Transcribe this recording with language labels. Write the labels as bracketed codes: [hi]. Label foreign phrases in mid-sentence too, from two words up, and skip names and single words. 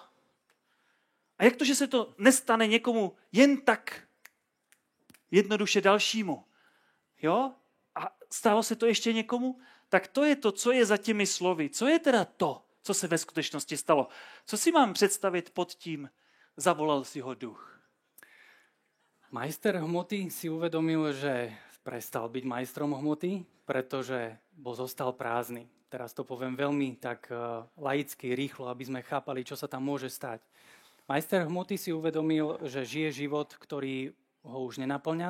[cs] A jak to, že se to nestane někomu jen tak jednoduše dalšímu? Jo? A stalo se to ještě někomu? Tak to je to, co je za těmi slovy. Co je teda to, co se ve skutečnosti stalo? Co si mám představit pod tím, zavolal si ho duch? [sk] Majster hmoty si uvedomil, že prestal byť majstrom hmoty, pretože zostal prázdny. Teraz to poviem veľmi tak laicky, rýchlo, aby sme chápali, čo sa tam môže stať. Majster hmoty si uvedomil, že žije život, ktorý ho už nenaplňa.